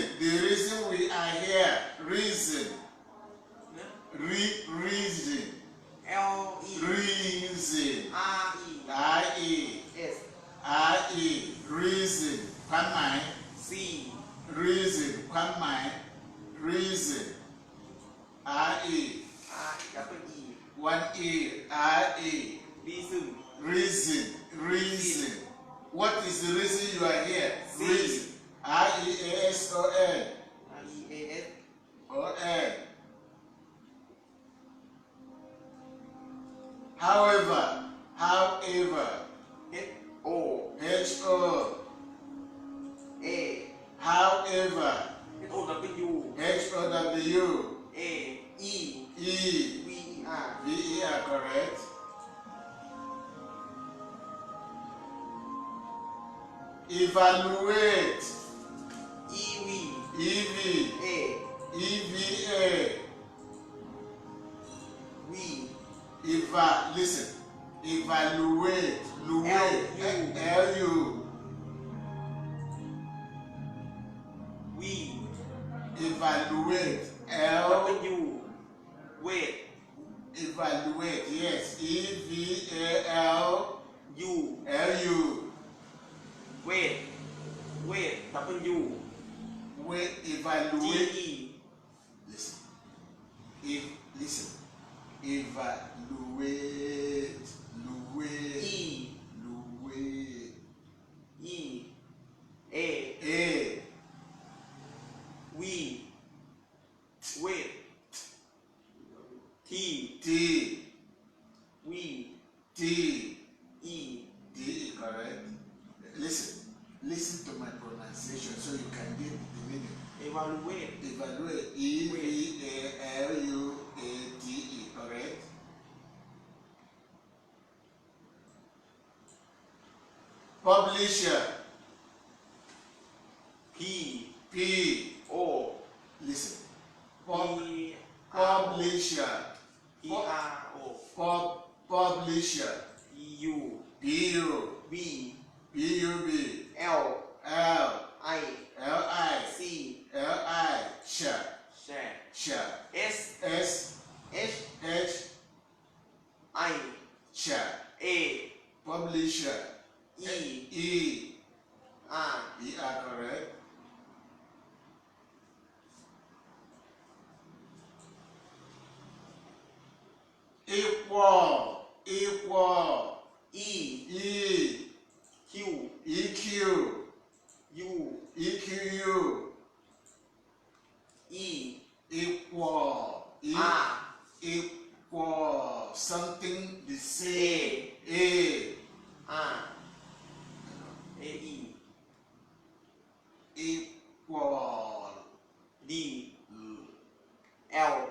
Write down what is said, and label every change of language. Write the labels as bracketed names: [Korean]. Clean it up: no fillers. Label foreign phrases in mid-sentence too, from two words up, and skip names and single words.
[English] The reason we are here. Reason. Reason. L E Reason. R E I-E. S I-E. Reason. Kwamai. C Reason. Kwamai. Reason. I-E. R double E One E. I-E. reason Reason. What is the reason you are here? C. Reason. R-E-A-S-O-N. R E A S O-N. However. H O H-O. A However. H O W H-O-W. A E E. V E R V-E-R, correct. Evaluate. E V E-V. A E-V-A. V Listen. Evaluate. L-U. L-U. V Evaluate. L. W wait Evaluate. Yes. E-V-A-L. U L-U. wait W Wait. G Evaluate. E Listen. Listen. Evaluate. E Luate. E A A. V wait T T. V T. E D. Correct. Listen to my pronunciation so you can get the meaning. Evaluate. Evaluate. E-V-A-L-U-A-T-E. Correct? Publisher. P. P. O. Listen. P. Publisher. P. R. O. Publisher. U. P-U. B. P-U-B. L. L. I. L-I. C. L-I. Share. Share. S. S. H. H. I. Share. A. Publisher. E. E. R. E-R, correct? Equal. Equal. E. E. Q. EQ. U. EQU. E. Equal. R. Equal. Something the same. A. R. A. E. Equal. D. L.